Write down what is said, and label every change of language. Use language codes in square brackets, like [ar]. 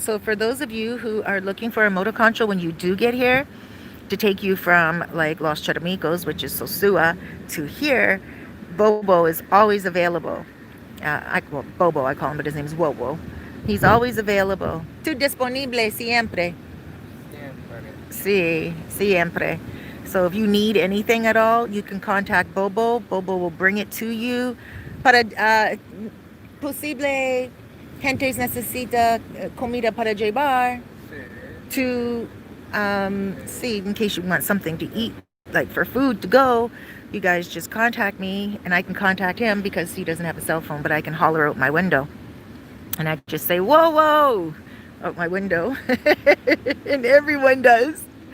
[en] So for those of you who are looking for a motoconcho when you do get here, to take you from like Los Charamicos, which is Sosua, to here, Bobo is always available. Well, Bobo, I call him, but his name is Wowo. He's always available. [es] Tu disponible siempre. Siempre. Sí, siempre. [en] So if you need anything at all, you can contact Bobo. Bobo will bring it to you. [es] Para posible gentes necesita comida para llevar Sí, [en] to see in case you want something to eat, like for food to go. You guys just contact me, and I can contact him because he doesn't have a cell phone, but I can holler out my window, and I just say whoa whoa out my window, and everyone does.